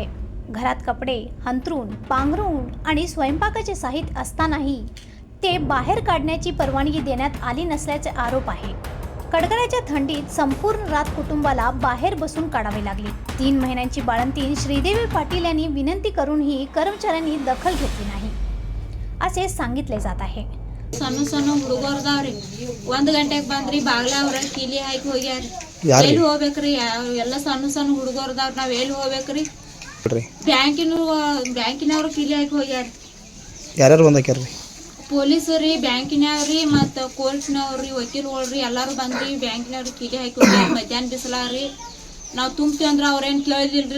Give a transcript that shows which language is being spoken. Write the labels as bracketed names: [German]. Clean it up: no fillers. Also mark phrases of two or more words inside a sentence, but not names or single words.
[Marathi] घरात कपडे, अंथरूण, पांघरूण आणि स्वयंपाकाचे साहित्य असतानाही ते बाहेर काढण्याची परवानगी देण्यात आली नसल्याचे आरोप आहे। कडकड्याच्या थंडीत संपूर्ण रात कुटुंबाला बाहेर बसून काढावी लागली। 3 महिन्यांची बाळंतीण श्रीदेवी पाटील यांनी विनंती करूनही कर्मचाऱ्यांनी दखल घेतली नाही असे सांगितले जात आहे। [Kannada] ಸಣ್ಣ ಸಣ್ಣ ಹುಡುಗರ್ದಾವ್ರಿ 1 ಗಂಟೆಗೆ ಬಂದ್ರಿ ಬಾಗ್ಲಾವ್ರ ಕೀಲಿ ಹಾಕಿ ಹೋಗ್ಯಾರಿ ಎಲ್ಲಿ ಹೋಗ್ಬೇಕ್ರಿ ಎಲ್ಲ ಸಣ್ಣ ಸಣ್ಣ ಹುಡುಗರ್ದಾವ್ರ ನಾವ್ ಎಲ್ಲಿ ಹೋಗ್ಬೇಕ್ರಿ ಬ್ಯಾಂಕಿನವ್ರು ಕೀಲಿ ಹಾಕಿ ಹೋಗ್ಯಾರಿ ಯಾರ್ಯಾರು ಬಂದಾಕ್ಯಾರ್ರಿ ಪೊಲೀಸರಿ ಬ್ಯಾಂಕಿನವ್ರಿ ಮತ್ತ ಕೋರ್ಟ್ನವ್ರಿ ವಕೀಲರು ಎಲ್ಲಾರು ಬಂದ್ರಿ ಬ್ಯಾಂಕಿನವ್ರು ಕೀಲಿ ಹಾಕಿ ಹೋಗ್ಯಾರಿ ಮಧ್ಯಾಹ್ನ ಬಿಸಿಲಾರಿ ನಾವ್ ತುಂಬ್ತೀವಿ ಅಂದ್ರ ಅವ್ರೇನ್ ಕೇಳಿದಿಲ್ರಿ